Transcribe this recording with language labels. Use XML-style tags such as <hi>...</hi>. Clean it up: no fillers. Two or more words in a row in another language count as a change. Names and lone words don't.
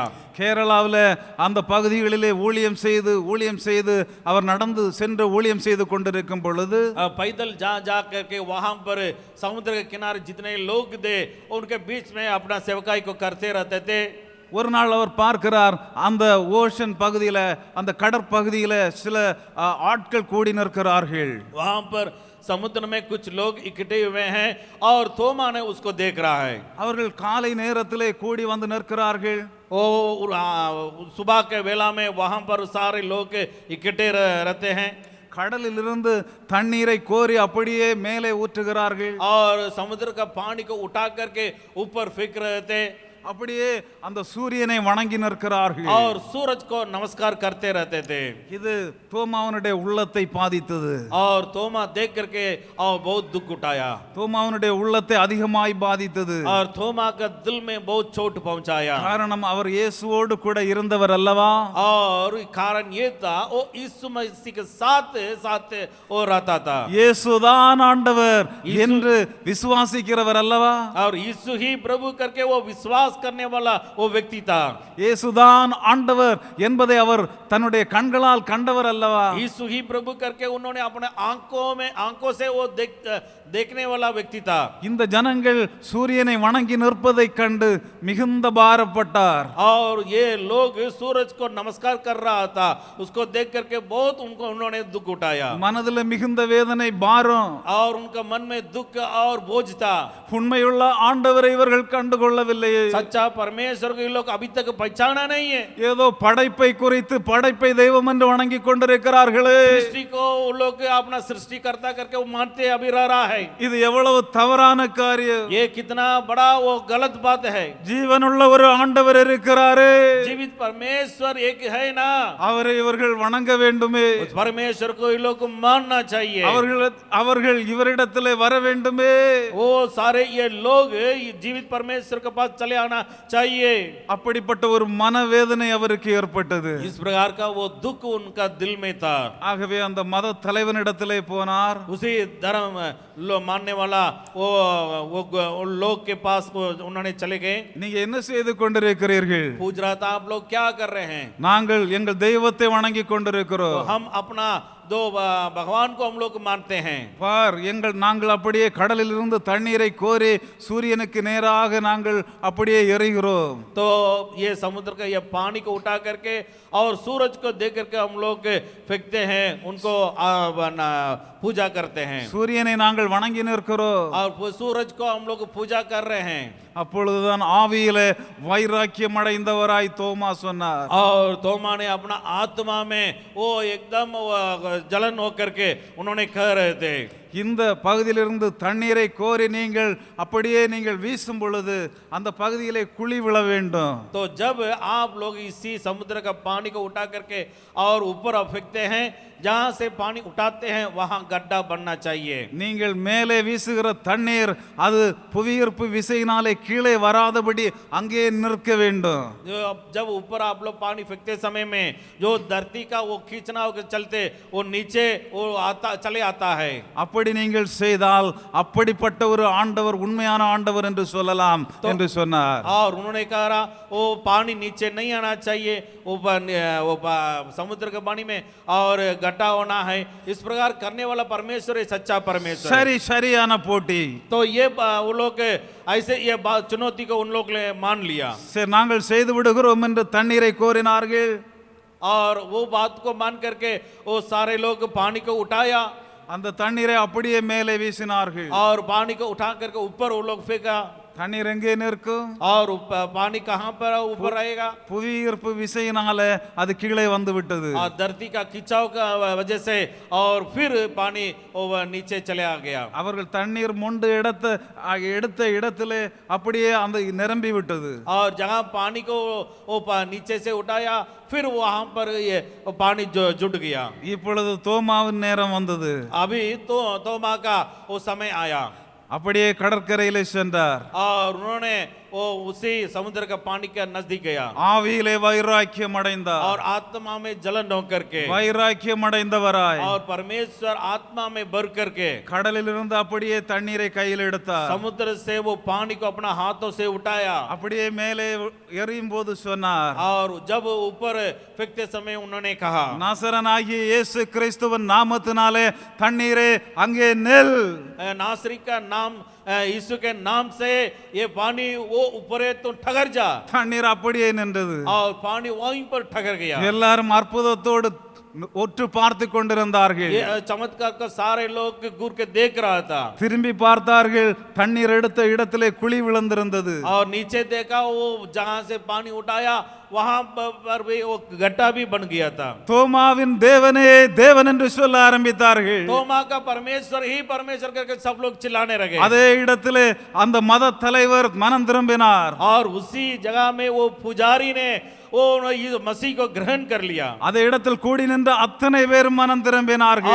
<ta>கேரளாவில் அந்த பகுதிகளிலே ஊழியம் செய்து அவர் நடந்து சென்று ஊழியம் செய்து கொண்டிருக்கும் பொழுது</ta> <hi>पैदल जा जा करके वहां पर समुद्र के किनारे जितने लोग थे उनके बीच में अपना सेवकाई को करते रहते थे.</hi> <ta>ஒரு நாள் அவர் பார்க்கிறார், அந்த ஓஷன் பகுதியில், அந்த கடற்பகுதியில் சில ஆட்கள் கூடி நிற்கிறார்கள்.</ta> <hi>वहां पर समुद्र में कुछ लोग इकट्ठे हुए हैं और थोमा ने उसको देख रहा है.</hi> <ta>அவர்கள் காலை நேரத்திலே கூடி வந்து நிற்கிறார்கள்.</ta> <hi>वो सुबह के वेला में वहां पर सारे लोग इकट्ठे रहते हैं.</hi> <ta>கடலிலிருந்து தண்ணீரை கோரி அப்படியே மேலே ஊற்றுகிறார்கள்.</ta> <hi>और समुद्र का पानी को उठा करके ऊपर फेंक रहे थे.</hi> <ta>அப்படியே அந்த சூரியனை வணங்கி நிற்கிறார்கள்.</ta> <hi>और सूरज को नमस्कार करते रहते थे.</hi> <ta>இது தோமாவுடைய உள்ளத்தை பாதித்தது.</ta> <hi>और थोमा देख करके और बहुत दुख उठाया.</hi> <ta>தோமாவுடைய உள்ளத்தை அதிகமாய் பாதித்தது.</ta> <hi>और थोमा का दिल में बहुत चोट पहुंचाया.</hi> <ta>காரணம், அவர் இயேசுவோடு கூட இருந்தவர் அல்லவா.</ta> <hi>और कारण ये था वो यीशु मसीह के साथ साथ वो रहता था.</hi> <ta>இயேசுதான் ஆண்டவர் என்று விசுவாசிக்கிறவர் அல்லவா.</ta> <hi>और यीशु ही प्रभु करके वो विश्वास करने वाला वो व्यक्ति था.</hi> <ta>இயேசுதான் ஆண்டவர் என்பதை அவர் தன்னுடைய கண்களால் கண்டவர் அல்லவா.</ta> <hi>यीशु ही प्रभु करके उन्होंने अपने आंखों से वो देखने वाला व्यक्ति था.</hi> <ta>இந்த ஜனங்கள் சூரியனை வணங்கி நிற்பதை கண்டு மிகுந்த பாரப்பட்டார்.</ta> <hi>और ये लोग सूरज को नमस्कार कर रहा था, उसको देख करके बहुत उन्होंने दुख उठाया.</hi> <ta>மனதில் மிகுந்த வேதனை, பாரம்.</ta> <hi>और उनका मन में दुख और बोझ था.</hi> <ta>உண்மையுள்ள ஆண்டவரை இவர்கள் கண்டுகொள்ளவில்லையே.</ta> <hi>सच्चा परमेश्वर को ये लोग अभी तक पहचाना नहीं है.</hi> <ta>ஏதோ படைப்பை குறித்து படைப்பை தெய்வம் என்று வணங்கி கொண்டிருக்கிறார்களே.</ta> <hi>सृष्टि को वो लोग अपना सृष्टिकर्ता करके वो मानते अभी रह रहा है.</hi> <ta>இது எவ்வளவு தவறான காரியம்.</ta> <hi>ये कितना बड़ा वो गलत बात है.</hi> <ta>ஜீவனுள்ள ஒரு ஆண்டவர் இருக்கிறாரே.</ta> <hi>जीवित परमेश्वर एक है ना.</hi> <ta>அவரை இவர்கள் வணங்க வேண்டுமே.</ta> <hi>उस परमेश्वर को ये लोग को मानना चाहिए.</hi> <ta>அவர்கள் இவரிடத்திலே வர வேண்டுமே.</ta> <hi>वो सारे ये लोग जीवित परमेश्वर के पास चले आना चाहिए.</hi> <ta>அப்படிப்பட்ட ஒரு மனவேதனை அவருக்கு ஏற்பட்டது.</ta> <hi>इस प्रकार का वो दुख उनका दिल में था.</hi> <ta>ஆகவே அந்த மத தலைவனிடத்திலே போனார்.</ta> <hi>उसी धर्म मानने वाला वो लोग के पास उन्होंने चले गए.</hi> <ta>நீங்க என்ன செய்து கொண்டிருக்கிறீர்கள்?</ta> <hi>पूछ रहा था आप लोग क्या कर रहे हैं.</hi> <ta>நாங்கள் எங்கள் தெய்வத்தை வணங்கி கொண்டிருக்கிறோம்.</ta> <hi>हम अपना दो भगवान को हम लोग मानते हैं.</hi> <ta>பார், நாங்கள் அப்படியே கடலில் இருந்து தண்ணீரை கோரி சூரியனுக்கு நேராக நாங்கள் அப்படியே எறிகிறோம்.</ta> <hi>तो ये समुद्र का ये पानी को उठा करके और सूरज को देख करके हम लोग फेंकते हैं, उनको पूजा करते हैं.</hi> <ta>சூரியனை நாங்கள் வணங்கி நிற்கிறோம்.</ta> <hi>और सूरज को हम लोग पूजा कर रहे हैं.</hi> <ta>அப்பொழுதுதான் ஆவியிலே வைராக்கியம் அடைந்தவராய் தோமா சொன்னார்.</ta> <hi>और थोमा ने अपना आत्मा में वो एकदम जलन होकर के उन्होंने कह रहे थे.</hi> <ta>இந்த பகுதியிலிருந்து தண்ணீரை கோரி நீங்கள் வீசும் பொழுது அந்த பகுதியிலே குழி விழ வேண்டும்.</ta> <hi>तो जब आप लोग इसी समुद्र का पानी को उठा करके और ऊपर फेंकते हैं, जहां से पानी उठाते हैं वहां गड्ढा बनना चाहिए.</hi> <ta>நீங்கள் மேலே வீசுகிற தண்ணீர் அது புவியீர்ப்பு விசையினாலே கீழே வராதபடி அங்கே நிற்க வேண்டும்.</ta> <hi>जब ऊपर आप लोग पानी फेंकते समय में जो धरती का वो खींचना होकर चलते वो नीचे वो चले आता है.</hi> <ta>அப்படி நீங்கள் செய்தால் அப்படிப்பட்ட ஒரு ஆண்டவர் உண்மையான ஆண்டவர் என்று சொல்லலாம் என்று சொன்னார்.</ta> <hi>और उन्होंने कहा वो पानी नीचे नहीं आना चाहिए, वो समुद्र के पानी में और गड्ढा होना है. इस प्रकार करने वाला परमेश्वर है सच्चा परमेश्वर.</hi> <ta>சரியான போட்டி.</ta> <hi>तो ये वो लोग ऐसे ये चुनौती को उन लोग ने मान लिया.</hi> <ta>சரி, நாங்கள் செய்து விடுகிறோம் என்று தண்ணீரை கோரினார்கள்.</ta> <hi>और वो बात को मान करके वो सारे लोग पानी को उठाया.</hi> <ta>அந்த தண்ணீரை அப்படியே மேலே வீசினார்கள்.</ta> <hi>और पानी को उठा करके ऊपर वो लोग फेंका.</hi> <ta>தண்ணீர் எங்கே நிற்கும்?</ta> <hi>और पानी कहां पर ऊपर रहेगा?</hi> <ta>புவியீர்ப்பு விசையினால அது கீழே வந்து விட்டது.</ta> <hi>और धरती का खिंचाव का वजह से और फिर पानी नीचे चले आ गया.</hi> <ta>அவர்கள் தண்ணீர் மொண்டு எடுத்த இடத்திலே அப்படியே அந்த நிரம்பி விட்டது.</ta> <hi>और जहां पानी को नीचे से उठाया फिर वहां पर ये पानी जुट गया.</hi> <ta>இப்பொழுது தோமாவின் நேரம் வந்தது.</ta> <hi>अभी तो तोमा का वो समय आया.</hi> <ta>அப்படியே கடற்கரையிலே சென்றார்.</ta> <hi>और उन्होंने वो उसी समुद्र का पानी के नजदीक गया</hi> <ta>ஆவியிலே வைராக்கியம் அடைந்தார்.</ta> <hi>और आत्मा में जलन होकर के</hi> <ta>வைராக்கியம் அடைந்தவராய்</ta> <hi>और परमेश्वर आत्मा में भर करके</hi> <ta>கடலிலிருந்து அப்படியே தண்ணீரை கையில் எடுத்தார்.</ta> <hi>समुद्र से वो पानी को अपना हाथों से उठाया</hi> <ta>அப்படியே மேலே எறியும் போது சொன்னார்,</ta> <hi>और जब ऊपर फेंकते समय उन्होंने कहा</hi> <ta>நாசரனாகிய இயேசு கிறிஸ்துவின் நாமத்தினாலே தண்ணீரே அங்கே நெல்.</ta> <hi>नासरी का नाम यीशु के नाम से ये पानी वो ऊपर है तो ठहर जा</hi> <ta>தண்ணீர் அப்படியே நின்றது.</ta> <hi>और पानी वहीं पर ठहर गया</hi> <ta>எல்லாரும் அற்புதத்தோடு ஒற்று பார்த்து கொண்டிருந்தார்கள்.</ta> <hi>ये चमत्कार का सारे लोग घूर के देख रहा था</hi> <ta>திரும்பி பார்த்தார்கள், தண்ணீர் எடுத்த இடத்திலே குழி விழுந்திருந்தது.</ta> <hi>और नीचे देखा वो जहां से पानी उठाया वहां पर भी वो गड्ढा भी बन गया था</hi> <ta>தோமாவின் தேவனே தேவன் என்று சொல்ல ஆரம்பித்தார்கள்.</ta> <hi>तोमा का परमेश्वर ही परमेश्वर करके सब लोग चिल्लाने लगे</hi> <ta>அதே இடத்திலே அந்த மத தலைவர் மனம் திரும்பினார்.</ta> <hi>और उसी जगह में वो पुजारी ने वो मसीह को ग्रहण कर लिया</hi> <ta>அதே இடத்தில் கூடி நின்ற அத்தனை பேரும் மனம் திரும்பினார்கள்.</ta>